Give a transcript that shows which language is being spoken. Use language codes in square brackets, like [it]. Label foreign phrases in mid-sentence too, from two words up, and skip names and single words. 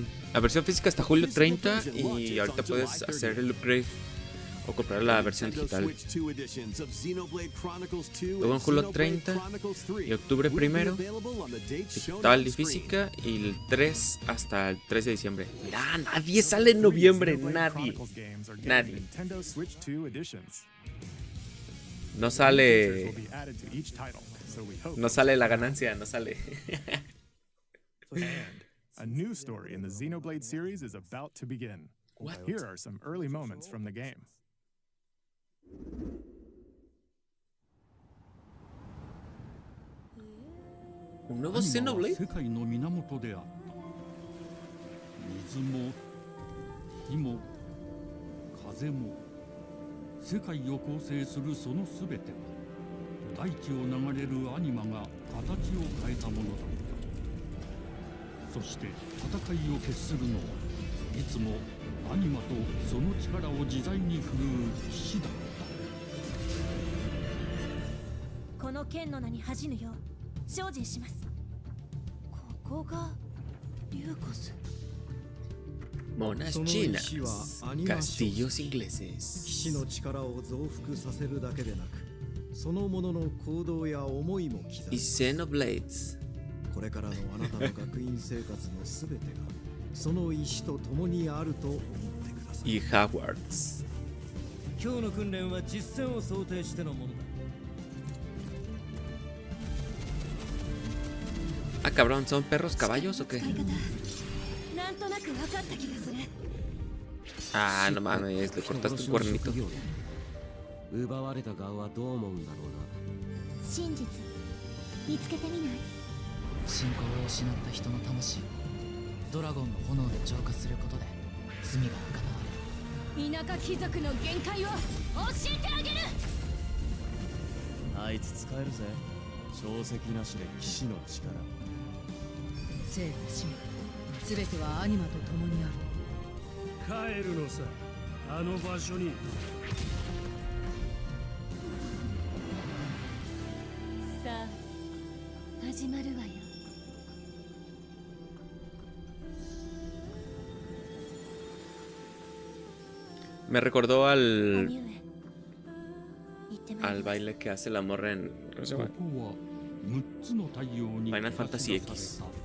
[es] La versión física hasta julio 30 y ahorita puedes hacer el upgrade o comprar la versión Nintendo digital. [en] Switch 2 editions of Xenoblade Chronicles 2 [es] Luego en [en] and [es] julio [en] Xenoblade [es] 30 [en] Chronicles 3 [es] y octubre [en] will be [es] 1 [en] available on the date shown [es] digital [en] on [es] y [en] screen. [es] física y el 3 hasta el 3 de diciembre. Mira, nadie sale en noviembre, [en] Xenoblade [es] nadie. [en] Chronicles games are getting [es] Nadie. [en] Nintendo Switch 2 editions. [es] No [en] Features [es] sale, [en] will be added to each title, so we hope [es] no sale la ganancia, no sale. [en] And a new story in the Xenoblade series is about to begin. What? Here are some early moments from the game. [es] ¿Un nuevo Xenoblade? [ja] 世界の源であった水も火も風も世界を構成するそのすべては大地を流れるアニマが形を変えたものだったそして戦いを決するのはいつもアニマとその力を自在に振るう騎士だったこの剣の名に恥じぬよう精進しますここがリューコス [es] Monas [ja] その [es] chinas, [ja] 石はアニマ [es] castillos ingleses. [ja] 騎士の力を増幅させるだけでなくそのものの行動や思いも刻む。 [es] Y Xenoblades. [ja] これからのあなたの学院生活のすべてがその意志と共にあると思ってください。 [es] Y Hogwarts. [ja] 今日の訓練は実践を想定してのものだ。 [es] Ah, cabrón, ¿son perros caballos o qué? [ja] なんとなく分かった気がする。 Ah, no mames, le cortaste un cuernito. 奪われた側はどう思うんだろうな。真実見つけてみない？信仰を失った人の魂をドラゴンの炎で浄化することで罪が贖われる。田舎貴族の限界を教えてあげる。あいつ使えるぜ。小石なしで騎士の力。生と死も全てはアニマと共にある。帰るのさ、あの場所に。さあ始まるわよ。 [es] Me recordó al baile que hace la morra en ¿cómo se llama? Final Fantasy X.